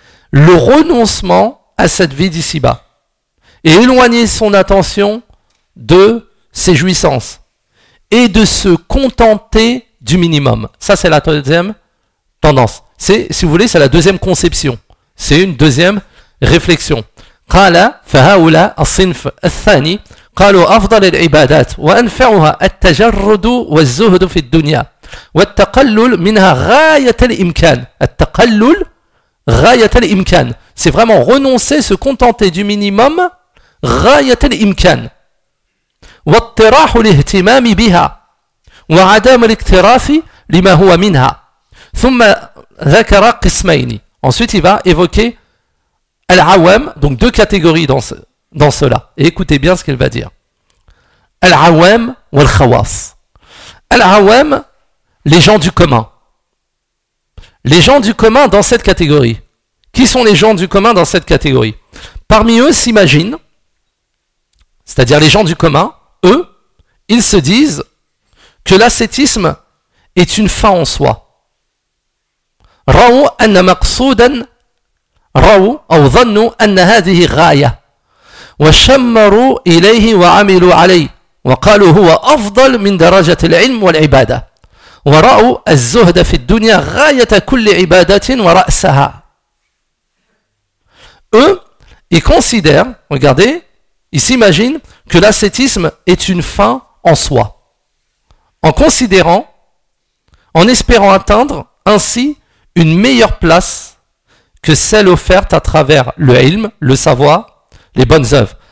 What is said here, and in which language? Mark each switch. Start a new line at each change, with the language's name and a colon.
French: Le renoncement à cette vie d'ici-bas. Et éloigner son attention de ses jouissances. Et de se contenter du minimum. Ça, c'est la deuxième tendance. C'est, si vous voulez, c'est la deuxième conception. C'est une deuxième réflexion.
Arabic: قال فهؤلاء الصنف الثاني قالوا أفضل العبادات وأنفعها التجرد والزهد في الدنيا والتقلل منها غاية الإمكان. التقلل غاية الإمكان.
French: C'est vraiment renoncer, se contenter du minimum.
Arabic: غاية الإمكان. والطراح الاهتمام بها وعدم الاكتراث لما هو منها ثم ذكر قسمين.
French: Ensuite il va évoquer العوام, donc deux catégories dans cela. Et écoutez bien ce qu'il va dire.
Arabic: العوام والخواص.
French: العوام, les gens du commun. Les gens du commun dans cette catégorie. Qui sont les gens du commun dans cette catégorie? Parmi eux s'imaginent, c'est-à-dire les gens du commun, eux, ils se disent que l'ascétisme est une fin en soi.
Arabic: رأوا أن مقصودا رأوا أو ظنوا أن هذه غاية وشمروا إليه وعملوا عليه وقالوا هو أفضل من درجة العلم والعبادة ورأوا الزهد في الدنيا غاية كل عبادة ورأسها.
French: Eux, ils considèrent, regardez, ils s'imaginent que l'ascétisme est une fin en soi, en considérant, en espérant atteindre ainsi une meilleure place que celle offerte à travers le ilm, le savoir, les bonnes œuvres.